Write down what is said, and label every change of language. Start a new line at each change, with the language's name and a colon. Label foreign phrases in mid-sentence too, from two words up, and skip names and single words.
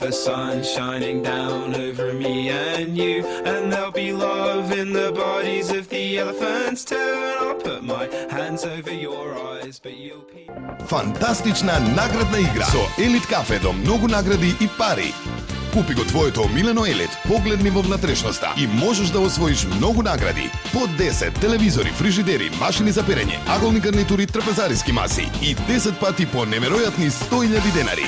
English: the sun shining down over me and you, and there'll be love in the bodies of the elephants too, and I'll put my hands over your eyes but you'll be...
Macedonian: Фантастична наградна игра со Елит кафе до многу награди и пари. Купи го твоето омилено Елит, погледни во внатрешноста и можеш да освоиш многу награди. По 10 телевизори, фрижидери, машини за перење, аголни гарнитури, трапезариски маси и 10 пати по неверојатни 100.000 денари.